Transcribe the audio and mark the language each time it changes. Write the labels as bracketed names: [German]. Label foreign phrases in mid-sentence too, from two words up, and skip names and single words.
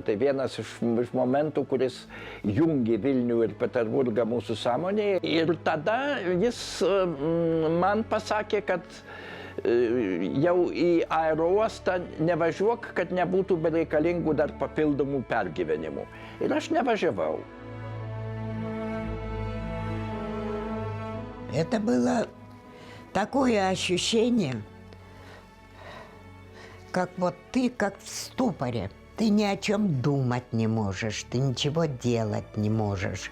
[Lithuanian] Tai vienas iš momentų, kuris jungi Vilnių ir Peterburgą mūsų sąmonėje. Ir tada jis man pasakė, kad jau į aerouostą nevažiuok, kad nebūtų bereikalingų dar papildomų pergyvenimų. Ir aš nevažiavau. [Russian] Это было такое ощущение, как вот ты как в ступоре. Ты ни о чем думать не можешь, ты ничего делать не можешь.